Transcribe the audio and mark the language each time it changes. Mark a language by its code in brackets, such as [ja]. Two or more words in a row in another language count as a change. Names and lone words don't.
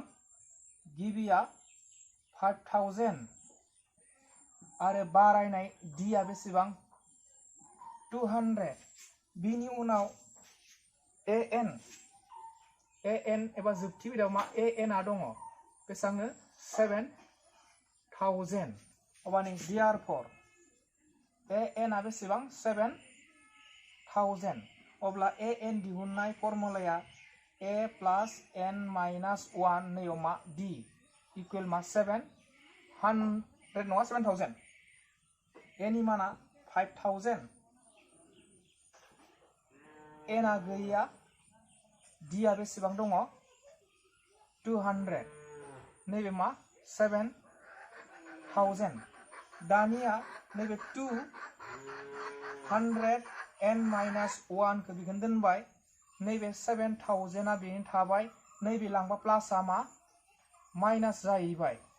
[brx] गिबिया 5000 आरो बारायनाय डिआ बेसेबां 200 बिनि उनाव an एबा जोबथि बिदाव मा an आ दङ बेसेबांनो 7000 अब्ला नै therefore an आ बेसेबां 7000 अब्ला an दिहुननाय फर्मुलाया [en] a plus n minus 1 [brx] नैयाव मा d इक्वल मा 700 नङा 7000 a नि माना 5000 n आ गैया d आ बेसेबां दङ 200 नैबे मा 7000 दानिया नैबे 200 [en] n minus 1 [brx] खौ बिखौनो दोनबाय नैबे 7000 आ बेनो थाबाय नैबे लांबा प्लासआ मा माइनास जाहैबाय